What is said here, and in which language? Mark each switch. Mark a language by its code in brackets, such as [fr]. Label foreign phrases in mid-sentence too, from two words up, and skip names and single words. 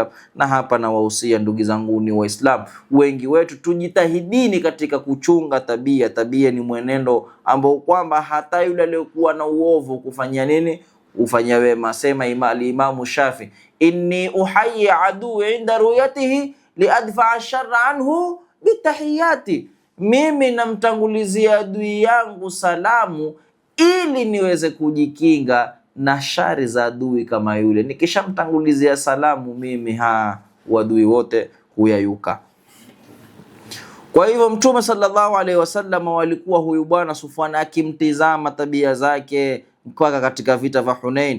[sw] Na hapa na wahusia ndugu zangu ni Waislamu, wengi wetu tujitahidini katika kuchunga tabia. Tabia ni mwenendo ambao kwamba hata yule aliyokuwa na uovu kufanya nini? Ufanya wema. Sema Imamu Shafi, [ar] إني أحيي عدوي عند رؤيته لأدفع الشر عنه بالتحيات, [sw] mimi namtangulizia adui yangu salamu ili niweze kujikinga na shari za adui kama yule. Nikishamtangulizia salamu mimi wadui wote huyayuka. Kwa hivyo Mtume [ar] صلى الله عليه وسلم [sw] walikuwa huyu bwana Safwan akimtizama tabia zake mpaka katika vita vya Hunain.